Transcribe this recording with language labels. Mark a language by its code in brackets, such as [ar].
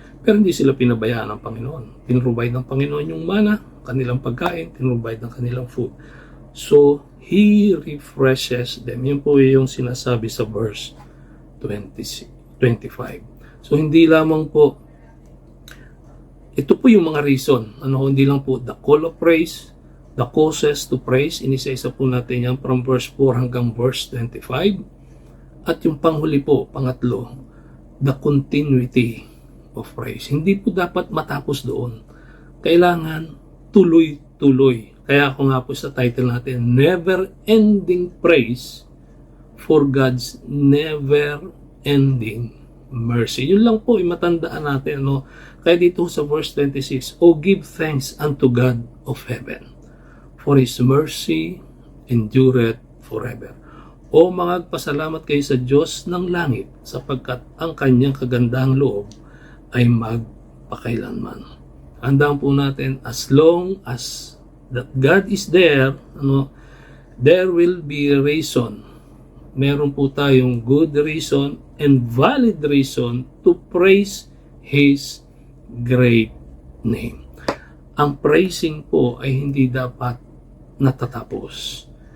[tl] Pero hindi sila pinabayaan ng Panginoon. Pinrovide ng Panginoon yung mana, kanilang pagkain, pinrovide ng kanilang food. [en] So, He refreshes them. [tl] Yun po yung sinasabi sa verse 25. So, hindi lamang po, ito po yung mga reason. Hindi lang po [en] the call of praise, the causes to praise. [tl] Inisa-isa po natin yan from verse 4 hanggang verse 25. At yung panghuli po, pangatlo, [en] the continuity of praise. [tl] Hindi po dapat matapos doon. Kailangan tuloy-tuloy. Kaya ako nga po sa title natin, Never-Ending Praise for God's Never-Ending Mercy. Yun lang po, matandaan natin. Kaya dito sa verse 26, [en] oh, give thanks unto God of heaven, for His mercy endureth forever. [tl] O magpasalamat kayo sa Diyos ng langit, sapagkat ang Kanyang kagandahang loob ay magpakailanman. Handaan po natin, [en] as long as that God is there, there will be a reason. [tl] Meron po tayong [en] good reason and valid reason to praise His great name. [tl] Ang praising po ay hindi dapat natatapos.